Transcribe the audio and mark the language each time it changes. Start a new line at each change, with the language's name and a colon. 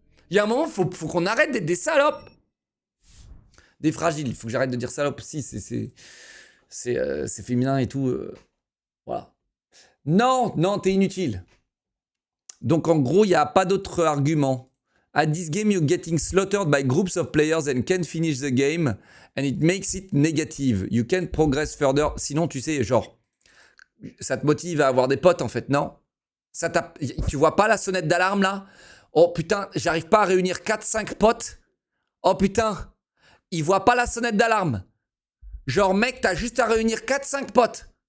French: Il y a un moment, faut qu'on arrête d'être des salopes. Des fragiles. Il faut que j'arrête de dire salope aussi. C'est féminin et tout. Voilà. Non, t'es inutile. Donc en gros, il n'y a pas d'autre argument.
English: At this game, you're getting slaughtered by groups of players and can't finish the game. And it makes it negative. You can't progress further.
French: Sinon, tu sais, genre, ça te motive à avoir des potes en fait, non? Tu vois pas la sonnette d'alarme là? Oh putain, j'arrive pas à réunir 4-5 potes. Oh putain, ils voient pas la sonnette d'alarme. Genre, mec, t'as juste à réunir 4-5 potes.